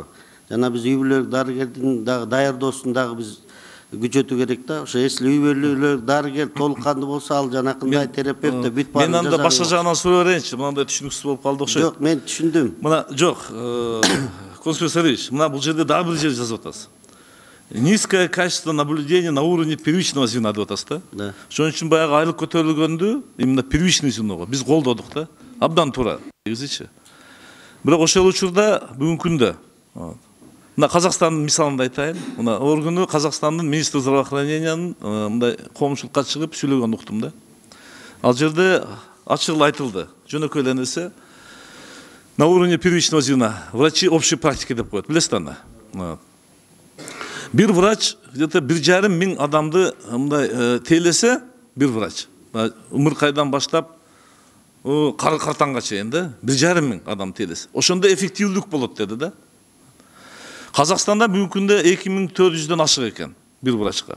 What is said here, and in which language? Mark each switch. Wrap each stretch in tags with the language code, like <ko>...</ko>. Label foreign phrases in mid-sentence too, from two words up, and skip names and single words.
<ky>Жана биз үй-бүлөлүк дарыгердин дагы даярдоосун дагы биз күчөтүү керек да. Ошо если үй-бүлөлүк дарыгер толук кандуу болсо, ал жанакындай терапевт да бүт баарын. Мен анда башка жагынан сурап берейинчи, мындай түшүнүксүз болуп калды окшойт. Жок, мен түшүндүм. Мына жок, Константин Сергеевич, мына бул жерде дагы бир жер жазып атасыз.</ky> <ru>Низкое качество наблюдения на уровне первичного звена</ru> <ky>деп атасыз да. Ошон үчүн баягы айлык көтөрүлгөндү</ky> <ru>именно первичный звеного</ru> <ky>биз колдодук да. Абдан туура. Негизичи. Бирок ошол учурда бүгүнкү күндө мына Казакстандын мисалында айтайын. Мына органы Казакстандын</ky> <ru>министр здравоохранениянын</ru> <ky>мындай коомчулукка чыгып сүйлөгөнүн уктум да. Ал жерде ачык эле айтылды. Жөнөкөй эле нерсе.</ky> <ru>На уровне первичного звена врачи общей практики</ru> <ky>деп коет. Билесиз анда. Бир врач где-то 1,5 миң адамды мындай тейлесе, бир врач. Умуркайдан баштап картаңга чейин да, 1,5 миң адам тейлесе. Ошондо эффективдүүлүк болот деди да. Казакстанда бүгүнкү күндө 2400дөн ашык экен бир врачка.</ky>